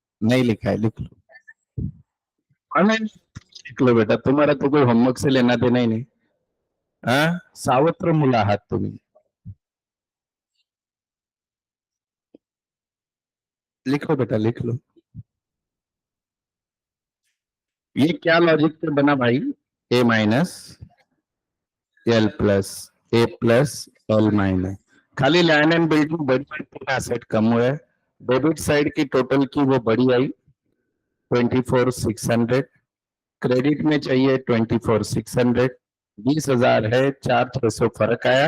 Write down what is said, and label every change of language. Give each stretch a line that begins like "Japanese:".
Hindi: नहीं लिखा है, लिख लो, ऑनलाइन लिख लो बेटा, तुम्हारा तो कोई होमवर्क से लेना देना ही नहीं।
Marathi: हाँ, सावत्र मुला आहात तुम्ही,
Hindi: लिखो बेटा लिख लो। ये क्या लॉजिक पे बना भाई? ए माइनस एल प्लस ए प्लस एल माइनस, खाली लैंड एंड बिल्डिंग बड़ी, एसेट कम हुआ है, डेबिट साइड की टोटल की वो बड़ी आई 24,600, क्रेडिट में चाहिए 24,600, 20,000 है, 4,600 फर्क आया।